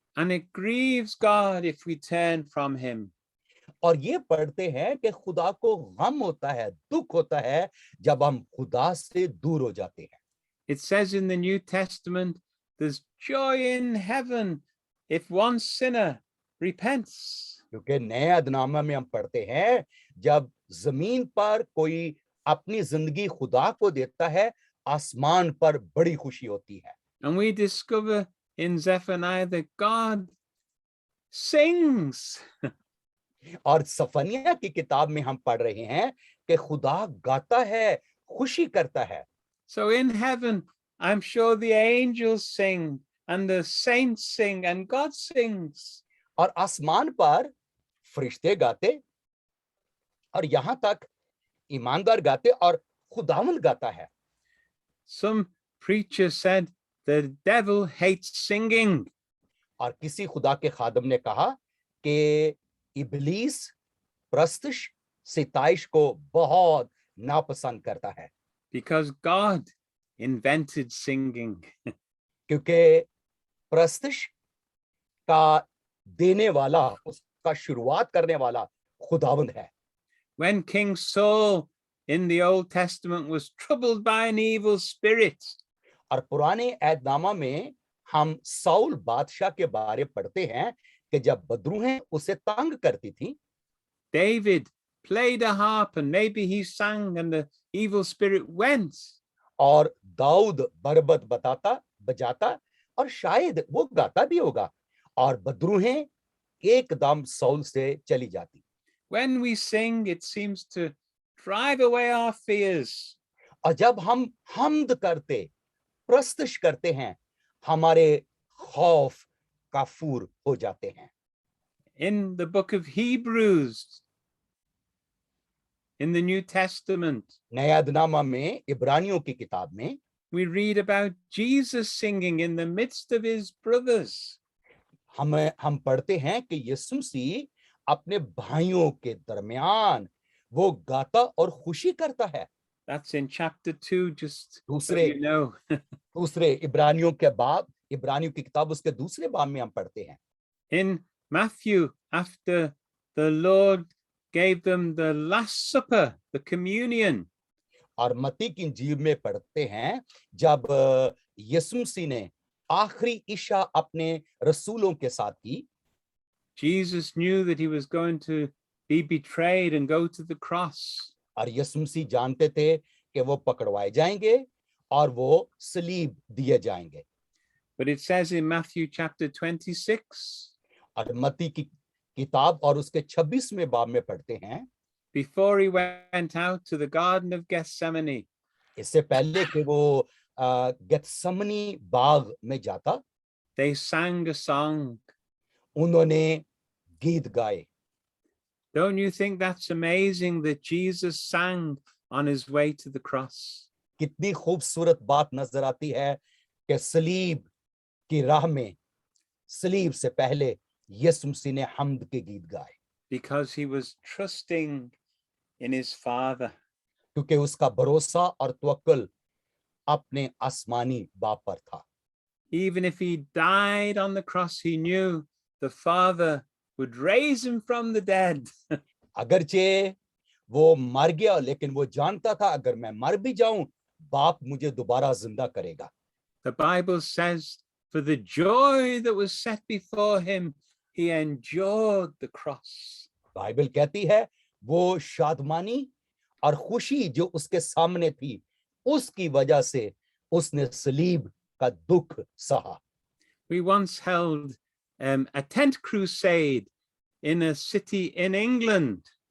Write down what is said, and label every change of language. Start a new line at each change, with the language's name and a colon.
English: And it grieves God if we turn from him.
Hindi: और ये पढ़ते हैं कि खुदा को गम होता है, दुख होता है जब हम खुदा से दूर हो जाते हैं।
English: It says in the New Testament, there's joy in heaven if one sinner repents.
Hindi: क्योंकि नए अदनामा में हम पढ़ते हैं जब जमीन पर कोई अपनी जिंदगी खुदा को देता है, आसमान पर बड़ी खुशी होती है।
English: And we discover in Zephaniah that God sings.
Hindi: और सफनिया की किताब में हम पढ़ रहे हैं कि खुदा गाता है, खुशी करता है।
English: So in heaven, I'm sure the angels sing and the saints sing and God sings.
Hindi: और आसमान पर फरिश्ते गाते और यहां तक ईमानदार गाते और खुदावंद गाता है।
English: Some preacher said the devil hates singing.
Hindi: और किसी खुदा के खादम ने कहा कि इब्लीस प्रस्तुष सिताइश को बहुत नापसंद करता है,
English: Because God invented singing.
Hindi: क्योंकि प्रस्तुष का देने वाला, उसका शुरुआत करने वाला खुदावंद है।
English: When King Saul in the Old Testament was troubled by an evil spirit,
Hindi: और पुराने ऐदनामा में हम साउल बादशाह के बारे पढ़ते हैं कि जब बदरूहें उसे तंग करती थी,
English: David played a harp and maybe he sang and the evil spirit went.
Hindi: और दाऊद बरबत बजाता और शायद वो गाता भी होगा और बदरूहें एकदम साउल से चली जाती।
English: When we sing, it seems to drive away our fears.
Hindi: और जब हम हम्द करते, प्रस्तुष करते हैं, हमारे खौफ काफूर हो जाते हैं।
English: In the book of Hebrews, in the New Testament,
Hindi: नया अदनामा में, इब्रानियों की किताब में
English: we read about Jesus singing in the midst of his brothers.
Hindi: हम पढ़ते हैं कि यीशु मसीह अपने भाइयों के दरमियान वो गाता और खुशी करता है।
English: That's in chapter 2, just so
Hindi: दूसरे
English: you know.
Hindi: दूसरे इब्रानियों के बाब, इब्रानियों की किताब उसके दूसरे बाब में हम पढ़ते हैं।
English: In Matthew, after the Lord gave them the Last Supper, the communion,
Hindi: और मत्ती की इंजील में पढ़ते हैं जब यीशु मसीह ने आखिरी इशा अपने रसूलों के साथ की,
English: Jesus knew that he was going to be betrayed and go to the cross.
Hindi: और यीशु मसीह जानते थे कि वो पकड़वाए जाएंगे और वो सलीब दिए जाएंगे।
English: But it says in Matthew chapter 26,
Hindi: और मत्ती की किताब और उसके 26वें बाब में पढ़ते हैं,
English: before he went out to the Garden of Gethsemane,
Hindi: इससे पहले कि वो गेत्समनी बाग में जाता,
English: they sang a song.
Hindi: उन्होंने गीत गाए।
English: Don't you think that's amazing that Jesus sang on his way to the cross?
Hindi: कितनी खूबसूरत बात नजर आती है कि सलीब की राह में, सलीब से पहले यीशु मसीह ने हम्द के गीत गाए,
English: Because he was trusting in his Father.
Hindi: क्योंकि उसका भरोसा और तवक्कुल अपने आसमानी बाप पर था।
English: Even if he died on the cross, he knew the Father would raise him from the dead.
Hindi: अगरचे वो मर गया, लेकिन वो जानता था अगर मैं मर भी जाऊं, बाप मुझे दोबारा जिंदा करेगा।
English: The Bible says, for the joy that was set before him, he endured the cross.
Hindi: Bible कहती है वो शादमानी और खुशी जो उसके सामने थी, उसकी वजह से उसने सलीब का दुख सहा।
English: We once held a tent crusade in a city in England.